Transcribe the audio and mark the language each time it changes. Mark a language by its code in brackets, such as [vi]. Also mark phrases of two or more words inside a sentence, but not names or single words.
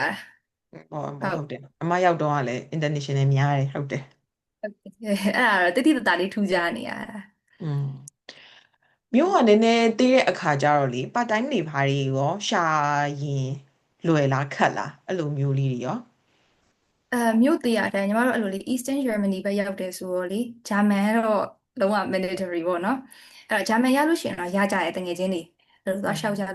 [my] ဟော ဟုတ် ဟုတ်တယ်အမရောက်တော့ကလည်း international များတယ်ဟုတ်တယ် အဲ့ဒါတော့တိတိတတ်တာလေးထူးခြားနေရတာ อืมမြို့ကနည်းနည်းသေးတဲ့အခါကျတော့လေ [en] part time [my] နေဘာတွေရောရှာရင်လွယ်လားခက်လားအဲ့လိုမျိုးလေးတွေရော မြို့တရအတိုင်းညီမတို့အဲ့လိုလေ Eastern Germany ဘက်ရောက်တယ်ဆိုတော့လေဂျာမန်တော့လုံးဝ mandatory ပေါ့နော်အဲ့တော့ဂျာမန်ရလို့ရှိရင်တော့ရကြတယ်တကယ်ချင်းတွေအဲ့လို อื သွားလျှောက်ကြ